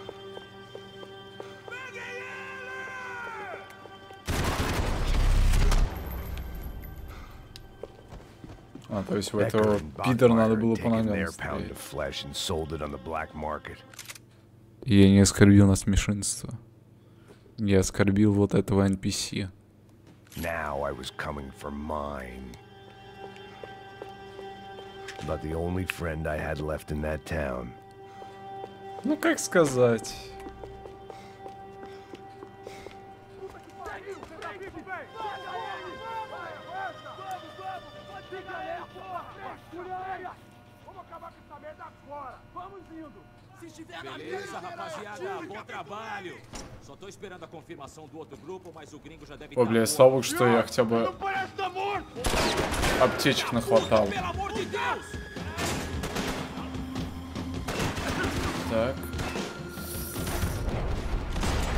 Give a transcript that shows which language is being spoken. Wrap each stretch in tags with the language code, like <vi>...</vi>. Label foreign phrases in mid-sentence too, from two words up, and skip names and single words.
<ru>А, то есть в этого пидора надо было по ногам стрелять. Я не оскорбил нас меньшинство. Я оскорбил вот этого NPC.</ru> <en>Now I was coming for mine. But the only friend I had left in that town.</en> <ru>Ну как сказать?</ru> <pt>Beleza, rapaziada, bom trabalho. Só tô esperando a confirmação do outro grupo, mas o gringo já deve.</pt> <ru>О, бля, слава богу, что я хотя бы аптечек нахватал. Так.</ru>